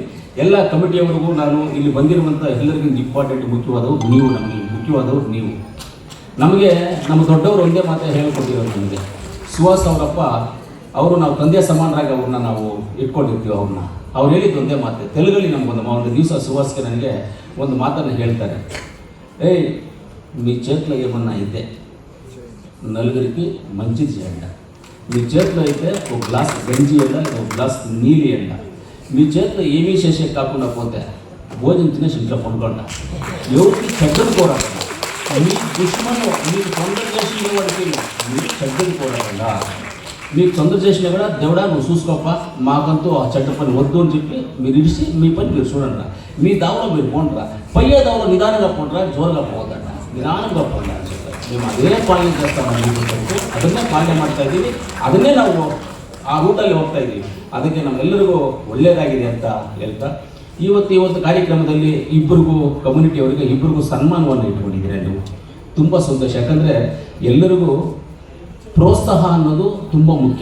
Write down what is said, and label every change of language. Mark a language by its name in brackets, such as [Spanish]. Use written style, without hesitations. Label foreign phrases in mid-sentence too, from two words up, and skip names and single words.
[Kannada] ಎಲ್ಲ ಕಮಿಟಿಯವರಿಗೂ ನಾನು ಇಲ್ಲಿ ಬಂದಿರುವಂಥ ಎಲ್ಲರಿಗೂ ಇಂಪಾರ್ಟೆಂಟ್ ಮುಖ್ಯವಾದವರು ನೀವು, ನಮಗೆ ಮುಖ್ಯವಾದವರು ನೀವು. ನಮಗೆ ನಮ್ಮ ದೊಡ್ಡವರು ಒಂದೇ ಮಾತೇ ಹೇಳಿಕೊಟ್ಟಿರೋರು ನಮಗೆ. ಸುಹಾಸ್ ಅವರಪ್ಪ ಅವರು ನಾವು ತಂದೆ ಸಮಾನರಾಗಿ ಅವ್ರನ್ನ ನಾವು ಇಟ್ಕೊಂಡಿರ್ತೀವಿ. ಅವ್ರು ಹೇಳಿದ್ದು ಒಂದೇ ಮಾತೆ. ತೆಲುಗಲ್ಲಿ ನಮಗೊಂದು ದಿವಸ ಸುಹಾಸ್ಗೆ ನನಗೆ ಒಂದು ಮಾತನ್ನು ಹೇಳ್ತಾರೆ. [Telugu] ఏయ్ మీ చేతిలో ఏమన్నా అయితే నలుగురికి మంచిది చేయండి. మీ చేతిలో అయితే ఒక గ్లాస్ గంజి ఇవ్వండి, లేదా ఒక గ్లాస్ నీళ్ళు ఇవ్వండి. మీ చేతిలో ఏమీ చేసే కాకుండా పోతే భోజనం తినేసి ఇంట్లో పండుకోండి. ఎవరికి చెడ్డది కోరాకుండా, మీ దుష్మను మీకు తొందర చేసిన వాడికి మీరు చెడ్డది కోరాకుండా, మీకు తొందర చేసినా కూడా దేవుడా నువ్వు చూసుకోప, మాకంటూ ఆ చెడ్డ పని వద్దు అని చెప్పి మీరు ఇడిచి మీ పని మీరు చూడండి. మీ దావలో మీరు పోండిరా, పయ్యే దావలో నిదానంగా పోండిరా, జోరుగా పోవద్దంట, నిదానంగా పోండి అని చెప్పారు. మేము అదే ಪಾಲನೆ చేస్తామని [Kannada] ಅದನ್ನೇ ಪಾಲನೆ ಮಾಡ್ತಾ ಇದ್ದೀವಿ. ಅದನ್ನೇ ನಾವು ಆ ರೂಟಲ್ಲಿ ಹೋಗ್ತಾ ಇದ್ದೀವಿ. ಅದಕ್ಕೆ ನಮ್ಮೆಲ್ಲರಿಗೂ ಒಳ್ಳೆಯದಾಗಿದೆ ಅಂತ ಹೇಳ್ತಾ ಇವತ್ತು ಕಾರ್ಯಕ್ರಮದಲ್ಲಿ ಇಬ್ಬರಿಗೂ ಕಮ್ಯುನಿಟಿಯವರಿಗೆ ಇಬ್ಬರಿಗೂ ಸನ್ಮಾನವನ್ನು ಇಟ್ಕೊಂಡಿದ್ದೀರಾ ನೀವು. ತುಂಬ ಸಂತೋಷ. ಯಾಕಂದರೆ ಎಲ್ಲರಿಗೂ ಪ್ರೋತ್ಸಾಹ ಅನ್ನೋದು ತುಂಬ ಮುಖ್ಯ.